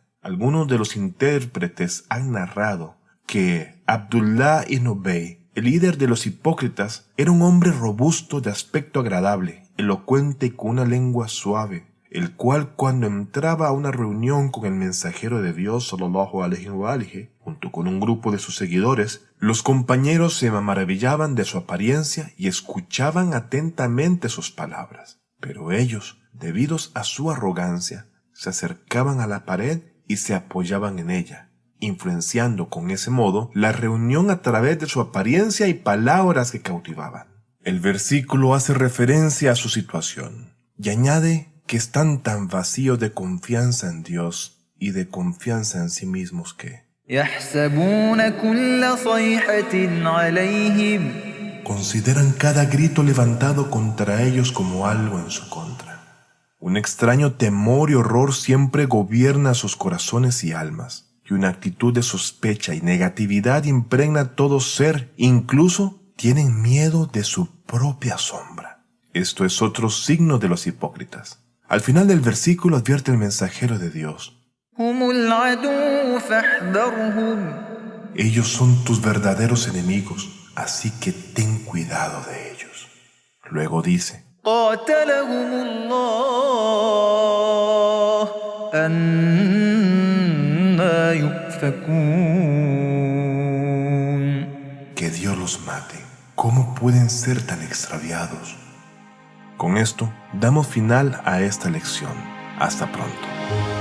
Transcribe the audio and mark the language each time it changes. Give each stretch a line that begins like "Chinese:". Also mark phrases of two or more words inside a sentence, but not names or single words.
Spanish: Algunos de los intérpretes han narrado que Abdullah ibn Ubay, el líder de los hipócritas, era un hombre robusto de aspecto agradable, elocuente y con una lengua suave, el cual cuando entraba a una reunión con el mensajero de Dios
Arabic: صلى الله عليه وآله,
Spanish: junto con un grupo de sus seguidores, los compañeros se maravillaban de su apariencia y escuchaban atentamente sus palabras. Pero ellos, debidos a su arrogancia, se acercaban a la pared y se apoyaban en ella, influenciando con ese modo la reunión a través de su apariencia y palabras que cautivaban. El versículo hace referencia a su situación y añade que están tan vacíos de confianza en Dios y de confianza en sí mismos que
Arabic: يحسبون كل صيحة عليهم
Spanish: consideran cada grito levantado contra ellos como algo en su contra. Un extraño temor y horror siempre gobierna sus corazones y almas, y una actitud de sospecha y negatividad impregna todo ser, incluso tienen miedo de su propia sombra. Esto es otro signo de los hipócritas. Al final del versículo advierte el mensajero de Dios:
Arabic: هم العدو فاحذرهم
Spanish: ellos son tus verdaderos enemigos, así que ten cuidado de ellos. Luego dice:
Arabic: قاتلهم الله أنا يؤفكون.
Spanish: que Dios los mate. ¿Cómo pueden ser tan extraviados? Con esto, damos final a esta lección. Hasta pronto.